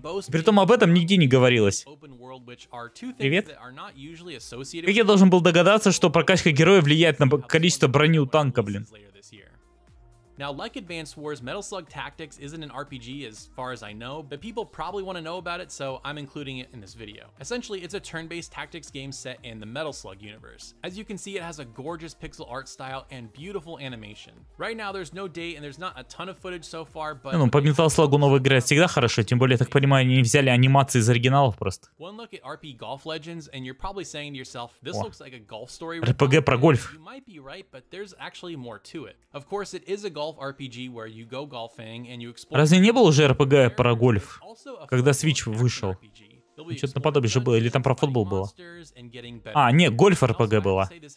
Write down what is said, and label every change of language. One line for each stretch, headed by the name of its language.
Russian: Притом об этом нигде не говорилось. Привет. Как я должен был догадаться, что прокачка героя влияет на количество брони у танка, блин?
English: Now, like Advanced Wars, Metal Slug Tactics isn't an RPG as far as I know, but people probably want to know about it, so I'm including it in this video. Essentially, it's a turn-based tactics game set in the Metal Slug universe. As you can see, it has a gorgeous pixel art style and beautiful animation. Right now, there's no date and there's not a ton of footage so far, but...
Russian: Ну, по Metal Slug новая игра всегда хорошо, тем более, я так понимаю, они взяли анимации из оригиналов просто.
English: One look at RP Golf Legends, and you're probably saying to yourself, this looks like a golf story.
Russian: RPG про гольф.
English: You might be right, but there's actually more to it. Of course, it is a golf RPG where you go golfing and you explore.
Russian: Разве не было уже RPG про гольф, когда Switch вышел? Что-то наподобие же было, или там про футбол было? А, нет, гольф RPG была.